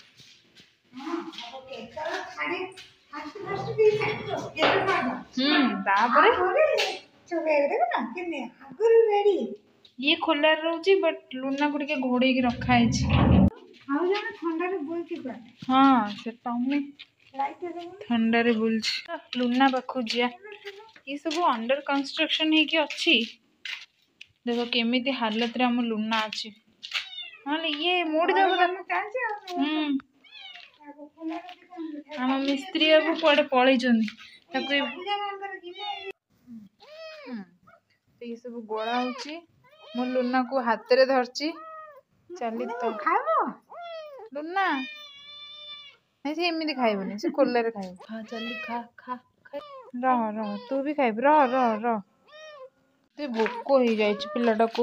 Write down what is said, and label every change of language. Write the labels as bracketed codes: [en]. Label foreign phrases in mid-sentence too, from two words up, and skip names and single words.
[or] ତାପରେ ଇଏ ଖୋଲାରେ ରହୁଛି, ବଟ୍ ଲୁନାକୁ ଟିକେ ଘୋଡ଼େଇକି ରଖା ହେଇଛି। ହଁ ସେ ଟମି ଥଣ୍ଡାରେ ବୁଲୁଛି। ଲୁନା ପାଖକୁ ଯିବା। [hi] ये सब [en] under construction [or] ହେଇକି ଅଛି। ଦେଖ କେମିତି ହାଲତରେ ଆମ ଲୁନା ଅଛି। ନହେଲେ ଇଏ ମୋଡ଼ି ଦେବ। ଆମ ମିସ୍ତ୍ରୀ ବାବୁ କୁଆଡ଼େ ପଳେଇଛନ୍ତି। ତାକୁ [hi] ये सब [or] ଗୋଳା ହଉଛି। ମୁଁ ଲୁନାକୁ ହାତରେ ଧରିଛି। ଚାଲି ତ ଲୁନା ନାଇଁ ସେ ଏମିତି ଖାଇବନି, ସେ ଖୋଲାରେ ଖାଇବ। ଖା ଚାଲି ଖା ଖା ରହ ରହ ତୁ ବି ଖାଇବୁ। ରହ ରହ ରହ ତୁ ଭୋକ ହେଇଯାଇଛି ପିଲାଟାକୁ।